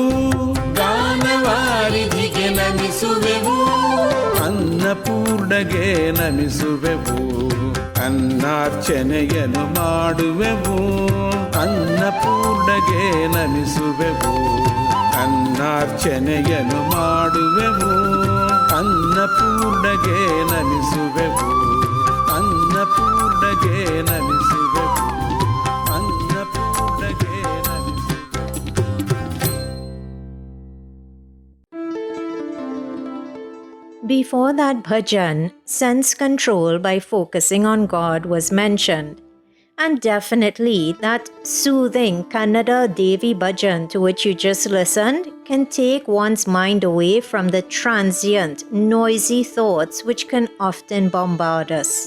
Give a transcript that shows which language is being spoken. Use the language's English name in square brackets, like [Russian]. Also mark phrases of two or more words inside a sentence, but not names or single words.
[Kannada] ಗಾನವಾರಿಧಿಗೆ ನಮಿಸುವೆವು ಅನ್ನಪೂರ್ಣಗೆ ನಮಿಸುವೆವು ಅನ್ನಾರ್ಚನೆಯನ್ನು ಮಾಡುವೆವು ಅನ್ನಪೂರ್ಣಗೆ ನಮಿಸುವೆವು ಅನ್ನಾರ್ಚನೆಯನ್ನು ಮಾಡುವೆವು ಅನ್ನಪೂರ್ಣಗೆ ನಮಿಸುವೆವು ಅನ್ನಪೂರ್ಣಗೆ ನಮಿಸುವೆವು ಅನ್ನಪೂರ್ಣಗೆ [English] Before that bhajan, sense control by focusing on God was mentioned. And definitely that soothing Kannada Devi bhajan to which you just listened can take one's mind away from the transient, noisy thoughts which can often bombard us.